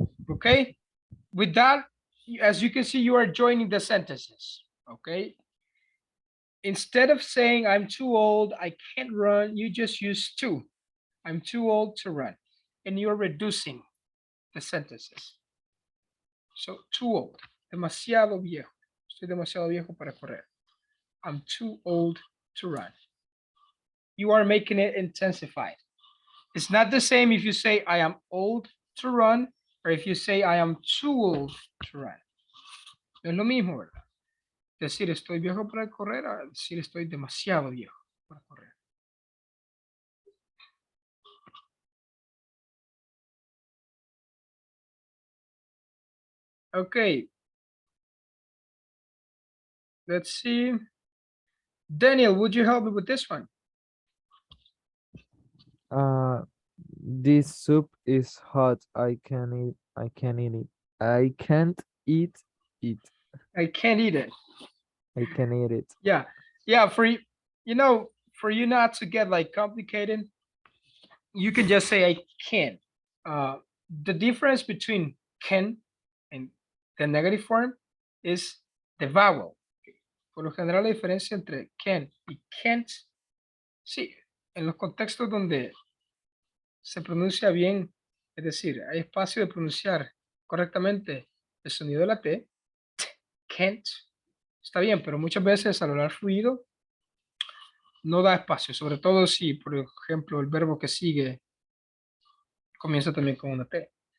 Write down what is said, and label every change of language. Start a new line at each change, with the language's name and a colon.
English: Okay, with that, as you can see, you are joining the sentences. Okay, instead of saying I'm too old, I can't run, you just use to. I'm too old to run, and you're reducing the sentences.
Spanish: So too old, demasiado viejo. Estoy demasiado viejo para correr.
English: I'm too old to run. You are making it intensified. It's not the same if you say I am old to run or if you say I am too old to run.
Spanish: No es lo mismo, ¿verdad? Decir estoy viejo para correr a decir estoy demasiado viejo para correr.
English: Okay. Let's see. Daniel, would you help me with this one? This soup is hot. I can eat. I can eat it. I can't eat it. I can't eat it. I can eat it. Yeah. Yeah, for you, for you not to get like complicated, you can just say I can. The difference between can and the negative form is the vowel.
Spanish: Por lo general, la diferencia entre can y can't, sí, en los contextos donde se pronuncia bien, es decir, hay espacio de pronunciar correctamente el sonido de la T, can't, está bien, pero muchas veces al hablar fluido no da espacio, sobre todo si, por ejemplo, el verbo que sigue comienza también con una T.